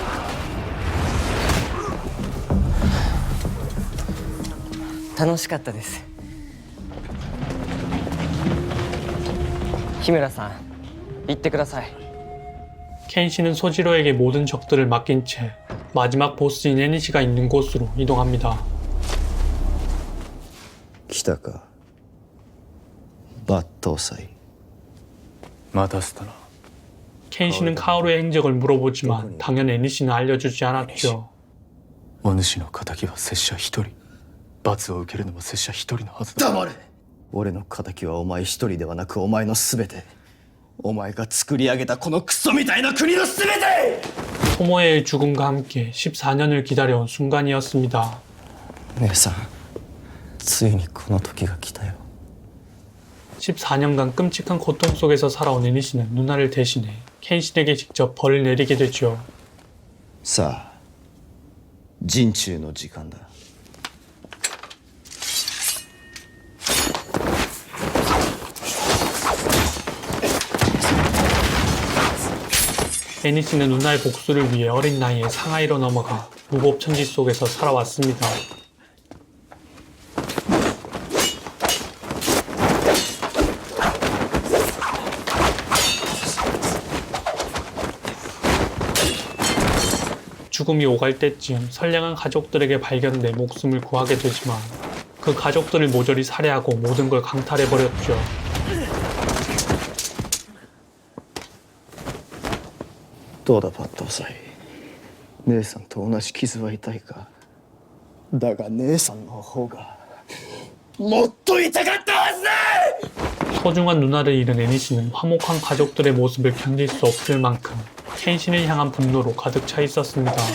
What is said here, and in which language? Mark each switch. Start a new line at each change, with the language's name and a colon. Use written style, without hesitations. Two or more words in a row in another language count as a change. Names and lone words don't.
Korean: 켄신은 소지로에게 모든 적들을 맡긴 채 마지막 보스인 애니시가 있는 곳으로 이동합니다.
Japanese: 来たか抜刀斎待たせたな
Korean: 켄신은 카오루의 행적을 물어보지만 당연 애니시는 알려주지 않았죠.
Japanese: お主の仇は拙者一人罰を受けるのも拙者一人のはずだ黙れ俺の仇はお前一人ではなくお前の全てお前が作り上げたこのクソみたいな国の全て
Korean: 토모에의 죽음과 함께 14년을 기다려온 순간이었습니다.
Japanese: 姉さんついにこの時が来たよ
Korean: 14년간 끔찍한 고통 속에서 살아온 애니시는 누나를 대신해 켄신에게 직접 벌을 내리게 되죠.
Japanese: さあ陣中の時間だ
Korean: 애니시는 누나의 복수를 위해 어린 나이에 상하이로 넘어가 무법천지 속에서 살아왔습니다. 죽음이 오갈 때쯤 선량한 가족들에게 발견돼 목숨을 구하게 되지만 그 가족들을 모조리 살해하고 모든 걸 강탈해버렸죠.
Japanese: どうだ抜刀斎姉さんと同じ傷は痛いかだが姉さんの方がもっと痛かったはずだ
Korean: 소중한 누나를 잃은 애니시는 화목한 가족들의 모습을 견딜 수 없을 만큼 켄신을 향한 분노로 가득 차 있었습니다.